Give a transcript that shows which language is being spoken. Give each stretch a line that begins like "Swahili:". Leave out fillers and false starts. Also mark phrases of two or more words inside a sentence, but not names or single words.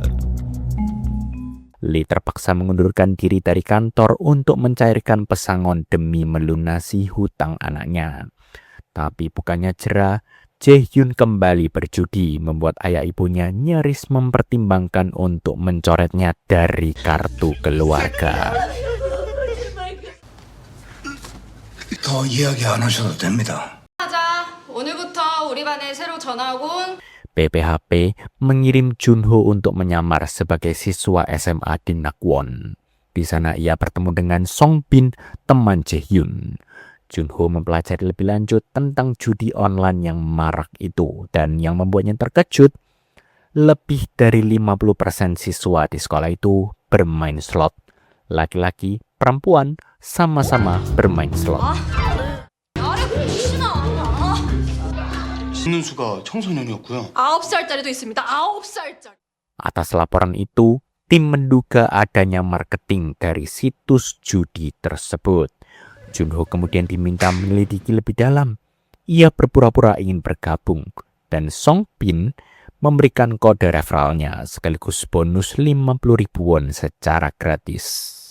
Indonesian: Lee terpaksa mengundurkan diri dari kantor untuk mencairkan pesangon demi melunasi hutang anaknya. Tapi bukannya jerah, Jae-hyun kembali berjudi, membuat ayah ibunya nyaris mempertimbangkan untuk mencoretnya dari kartu keluarga.
Korean: 더 이야기 안 하셔도 됩니다. 오늘부터 우리 반에 새로 전학 온
Indonesian: BPHP mengirim Junho untuk menyamar sebagai siswa SMA di Nakwon. Di sana ia bertemu dengan Songbin, teman Jae-hyun. Junho mempelajari lebih lanjut tentang judi online yang marak itu, dan yang membuatnya terkejut, lebih dari 50% siswa di sekolah itu bermain slot. Laki-laki, perempuan, sama-sama bermain slot.
Korean: 신은수가 청소년이었고요. 9살짜리도 있습니다. 9살짜리.
Indonesian: Atas laporan itu, tim menduga adanya marketing dari situs judi tersebut. Junho kemudian diminta menyelidiki lebih dalam. Ia berpura-pura ingin bergabung, dan Song Bin memberikan kode referralnya sekaligus bonus 50.000 won secara gratis.